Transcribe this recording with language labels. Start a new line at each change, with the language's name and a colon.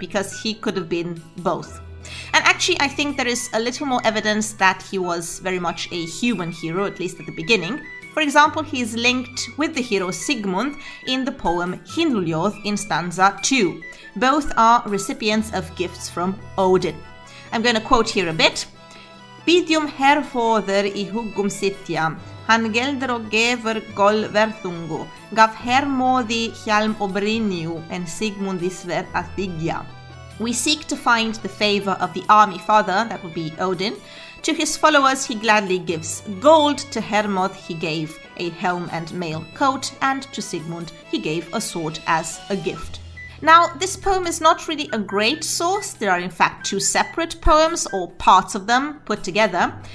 English: Because he could have been both. And actually, I think there is a little more evidence that he was very much a human hero, at least at the beginning. For example, he is linked with the hero Sigmund in the poem Hyndluljóð in stanza 2. Both are recipients of gifts from Odin. I'm going to quote here a bit.
Old Norse: Bidjum herfóður í hugum sitja, hann geldur og gefur gol verðungu, gaf Hermodi hjálm og brynju, and Sigmundi sver að þiggja.
English: We seek to find the favor of the army father, that would be Odin. To his followers he gladly gives gold, to Hermod he gave a helm and mail coat, and to Sigmund he gave a sword as a gift. Now, this poem is not really a great source. There are in fact two separate poems, or parts of them put together.